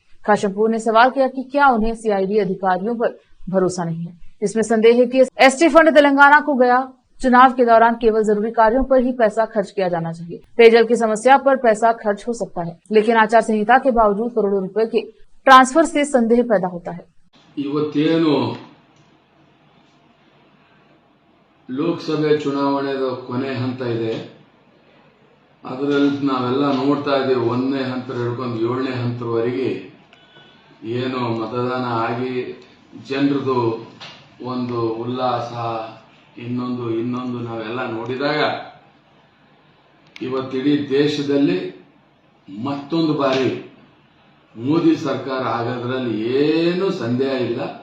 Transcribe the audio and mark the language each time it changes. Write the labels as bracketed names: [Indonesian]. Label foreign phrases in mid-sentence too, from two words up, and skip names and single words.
[Hindi] खाशेमपुर ने सवाल किया कि क्या उन्हें सीआईडी अधिकारियों पर भरोसा नहीं है? इसमें संदेह है कि एसटी फंड तेलंगाना को गया। चुनाव के दौरान केवल जरूरी कार्यों पर ही पैसा खर्च किया जाना चाहिए। पेयजल की समस्या पर पैसा खर्च हो सकता है, लेकिन आचार संहिता के बावजूद करोड़ों रुपए के ट्रांसफर से संदेह पैदा होता है। [Kannada] ಇವತ್ತೇನು ಲೋಕಸಭೆ ಚುನಾವಣೆಯ ಕೊನೆ ಹಂತ ಇದೆ, ಅದರಲ್ಲಿ ನಾವೆಲ್ಲ ನೋಡ್ತಾ ಇದ್ದೀವಿ. 1ನೇ ಹಂತ ಹಿಡ್ಕೊಂಡು 7ನೇ ಹಂತದವರೆಗೆ ಏನು ಮತದಾನ ಆಗಿ ಜನರದು ಒಂದು ಉಲ್ಲಾಸ ಇನ್ನೊಂದು ನಾವೆಲ್ಲ ನೋಡಿದಾಗ ಇವತ್ತಿಡೀ ದೇಶದಲ್ಲಿ ಮತ್ತೊಂದು ಬಾರಿ ಮೋದಿ ಸರ್ಕಾರ ಆಗೋದ್ರಲ್ಲಿ ಏನು ಸಂದೇಹ ಇಲ್ಲ.